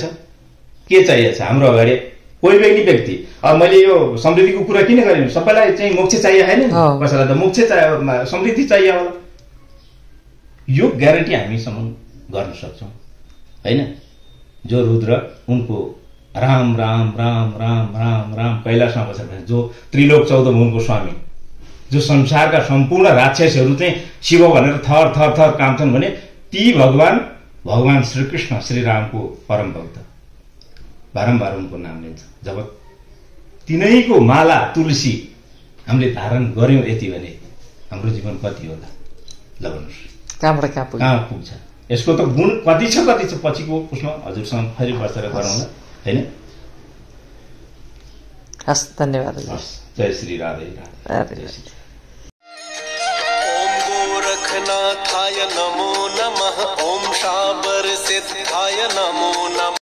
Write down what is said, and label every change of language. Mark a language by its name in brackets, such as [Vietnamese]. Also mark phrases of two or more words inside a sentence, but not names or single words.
[Nepali] के चाहिएछ हाम्रो अगाडि? कोही पनि व्यक्ति, अब मैले यो समृद्धिको कुरा किन गरेँ? सबैलाई चाहिँ मोक्ष चाहिए होइन, कसैलाई त मोक्ष चाहियो, समृद्धि चाहियो होला। यो ग्यारेन्टी हामीसम्म गर्न सक्छौँ होइन? जो रुद्र उनको राम राम राम राम राम राम कैलाशमा बसेर, जो त्रिलोक 14 भुवनको स्वामी, जो संसारका सम्पूर्ण राक्षसहरू चाहिँ शिव भनेर थर थर थर काम्छन् भने ती भगवान श्रीकृष्ण श्रीरामको परम भक्त बारम्बार उनको नाम लिन्छ। जब तिनैको माला तुलसी हामीले धारण गर्यौँ यति भने हाम्रो जीवन कति होला? ल भन्नुहोस्, कहाँ पुग्छ? यसको त गुण कति छ पछिको उसमा हजुरसँग फेरि बसेर गरौँला होइन? हस्, धन्यवाद। जय श्री राधे राधे। [Sanskrit] ओम गोरखनाथाय नमो नमः, ओम शाबर सिद्धाय नमो नमः।